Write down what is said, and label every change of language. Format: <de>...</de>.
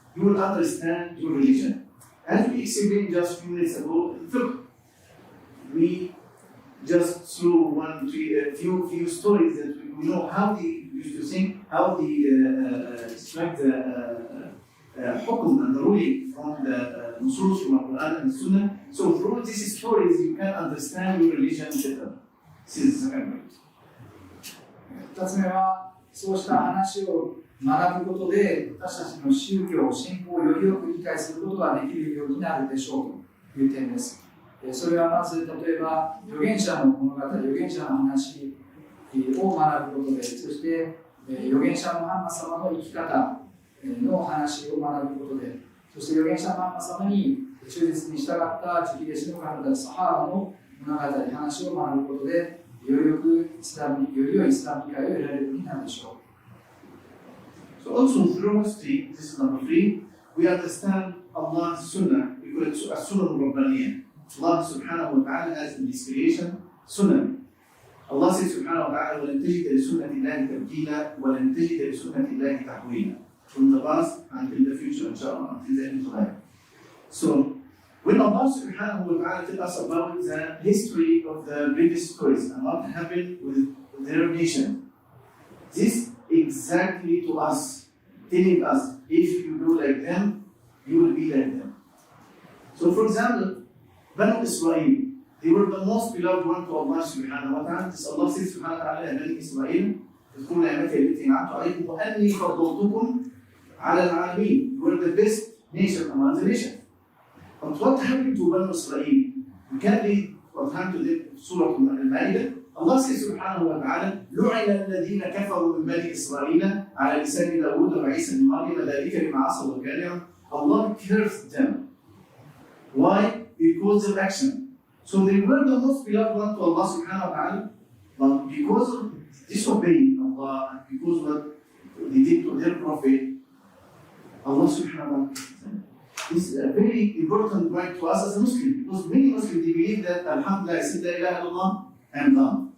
<en>you will understand your religion. As we explained just a few minutes ago, in fiqh, we just threw a few stories that we know how they used to think, how they extract the hukum and the ruling from the nusus from the Quran and the Sunnah. So through these stories, you can understand your religion better. This is the second point.</en> <ja>2つ目は、そうした話を学ぶことで、私たちの宗教、信仰をよりよく理解することができるようになるでしょうという点です。それはまず、例えば、預言者の物語、預言者の話を学ぶことで、そして、預言者ムハンマド様の生き方の話を学ぶことで、そして預言者ムハンマド様に忠実に従った直弟子の方たち、サハーバの物語、話を学ぶことで、より良いイスラム理解を得られるようになるでしょう。</ja> <en>So also through history, this is number 3, we understand Allah's Sunnah, we call it Sunnah al-Rabbaniyah. Allah subhanahu wa ta'ala has in His creation Sunnah. Allah says subhanahu wa ta'ala,</en> <ar>وَلَنْ تَجِدَ لِسُنَّةِ اللَّهِ تَبْدِيلًا وَلَنْ تَجِدَ لِسُنَّةِ اللَّهِ تَحْوِيلًا.</ar> <en>From the past until the future, inshallah, until the end of life. So, when Allah subhanahu wa ta'ala tells us about the history of the previous stories and what happened with their nation, this exactly to us, telling us, if you do like them, you will be like them. So for example, Banu Israel, they were the most beloved one to Allah subhanahu wa ta'ala. This Allah says subhanahu wa ta'ala,</en> <ar>يا بني إسرائيل اذكروا نعمتي التي أنعمت عليكم وأني فضلتكم على العالمين.</ar> <en>You were the best nation among the nations. But what happened to Banu Israel? We can read what happened to them in Surah Al-Ma'idah. Allah says subhanahu wa ta'ala,</en> <ar>لُعِنَ الَّذِينَ كَفَرُوا مِنْ بَنِي إِسْرَائِيلَ عَلَى لِسَانِ دَاوُودَ وَعِيسَى بْنِ مَرْيَمَ ذَلِكَ بِمَا عَصَوْا وَكَانُوا.</ar> <en>Allah cursed them. Why? Because of action. So they were the most beloved one to Allah subhanahu wa ta'ala, but because of disobeying Allah, and because of what they did to their prophet, Allah subhanahu wa ta'ala. This is a very important point to us as a Muslim, because many Muslims they believe that Alhamdulillah, I said La ilaha illallah, I am done.</en>